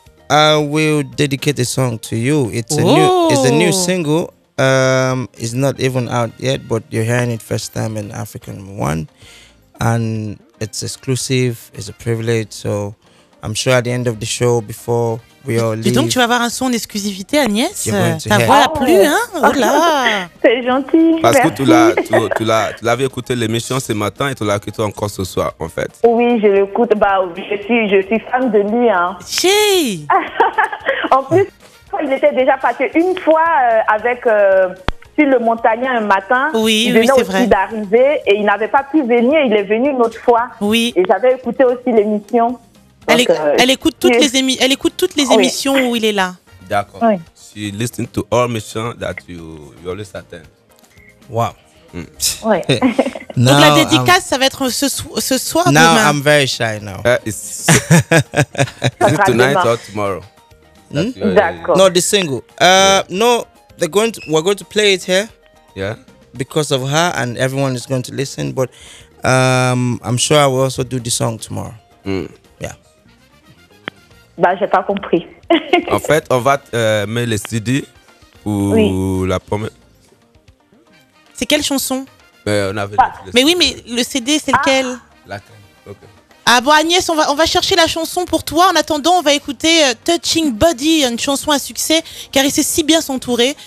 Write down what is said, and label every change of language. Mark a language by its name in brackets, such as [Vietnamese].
[English] I will dedicate a song to you. It's a new single. It's not even out yet, but you're hearing it first time in African One, and it's exclusive. It's a privilege. So I'm sure at the end of the show, before we all leave. [French] Et donc tu vas avoir un son d'exclusivité, Agnès. Ta voix a plu, hein? Oh là! C'est gentil. Parce que tu l'avais écouté l'émission ce matin et tu l'as écouté encore ce soir, en fait. Oui, je l'écoute. Je suis fan de lui, hein. Hey. En plus, il était déjà passé une fois avec sur le Montagnard un matin. Oui, c'est vrai. D'arriver et il n'avait pas pu venir. Il est venu une autre fois. Oui. Et j'avais écouté aussi l'émission. Elle écoute toutes les émissions où il est là. D'accord. Oui. [English] She listens to all missions that you always attend. Wow. [French] Oui. Donc la dédicace, ça va être ce soir. [English] Now [French] demain. [English] I'm very shy now. Is it tonight or tomorrow? [French] D'accord. [English] No, the single. No, we're going to play it here. Yeah. Because of her, and everyone is going to listen. But I'm sure I will also do the song tomorrow. Yeah. [French] J'ai pas compris. En fait, on va mettre les CD pour la première. C'est quelle chanson? Mais oui, mais le CD, c'est lequel? Laquelle? Ok. Ah bon, Agnès, on va chercher la chanson pour toi. En attendant, on va écouter Touching Body, une chanson à succès, car il sait si bien s'entourer.